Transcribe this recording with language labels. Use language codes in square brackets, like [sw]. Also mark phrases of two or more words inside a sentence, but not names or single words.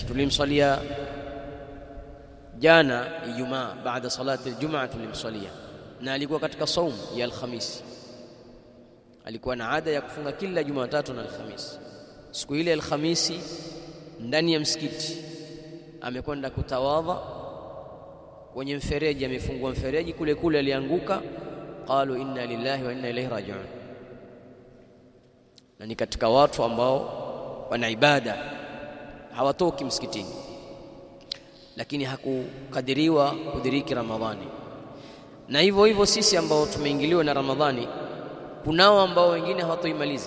[sw] Tulimswalia jana Ijumaa, baada [ar] صلاة الجمعة [sw] tulimswalia, na alikuwa katika saum ya Alhamisi. Alikuwa na ada ya kufunga kila Jumatatu na Alhamisi. siku ile Alhamisi ndani ya msikiti amekwenda kutawadha kwenye mfereji, amefungua mfereji kule kule alianguka. [ar] قالوا إنا لله وإنا إليه راجعون. [sw] Na ni katika watu ambao wana ibada, hawatoki msikitini, lakini hakukadiriwa kudiriki Ramadhani. Na hivyo hivyo sisi ambao tumeingiliwa na Ramadhani, kunao ambao wengine hawatoimaliza.